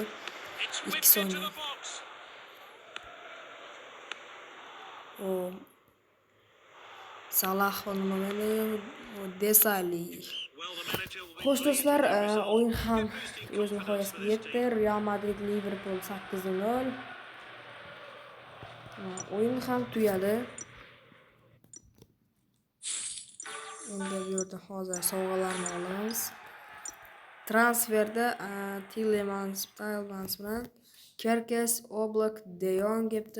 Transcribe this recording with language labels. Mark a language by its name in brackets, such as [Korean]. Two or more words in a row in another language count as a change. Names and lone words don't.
[English] It's 2 whipped into [Uzbek] soniya. [English] the box. [Uzbek] O Salah nimani Desali. [English] Well, the manager will be [Uzbek] Xo'sh [English] pleased [Uzbek] do'stlar, [English] with the result. [Uzbek] o'yin ham [English] Boosting [Uzbek] o'z [English] confidence for [Uzbek] nihoyasiga [English] this [Uzbek] yetdi. [English] team. [Uzbek] Real Madrid Liverpool 8-0. O'yin ham tugadi. Endi bu yerda hozir sovg'alarni olamiz. Transferda Tielemans bilan Kerkes, Oblak, De Jong kelibdi.